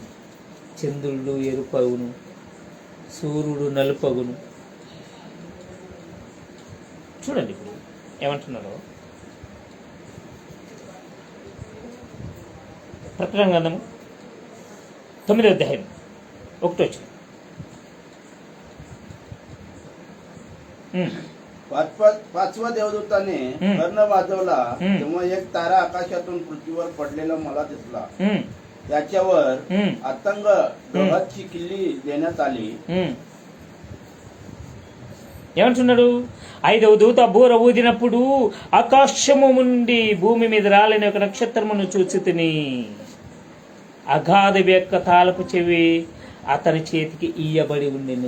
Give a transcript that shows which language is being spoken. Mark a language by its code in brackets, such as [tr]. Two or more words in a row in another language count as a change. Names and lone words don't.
[te] చంద్రుడు ఎరుపగును, సూర్యుడు నలుపగును. చూడండి ఇప్పుడు ఏమంటున్నారో. ప్రకటన గ్రంథము 9వ అధ్యాయం 1వ వచనం. [mr] पाचवा देवदूताने कर्ण वाजवला तेव्हा एक तारा आकाशातून पृथ्वीवर पडलेला मला दिसला. त्याच्यावर अतंग डोहाची किल्ली देण्यात आली. [te] ఏమంటున్నాడు? 5వ దూత బూర ఊదినప్పుడు ఆకాశము నుండి భూమి మీద రాలని ఒక నక్షత్రమును చూచి తిని, అగాధం యొక్క తాళపు చెవి అతని చేతికి ఇయ్యబడి ఉండెను.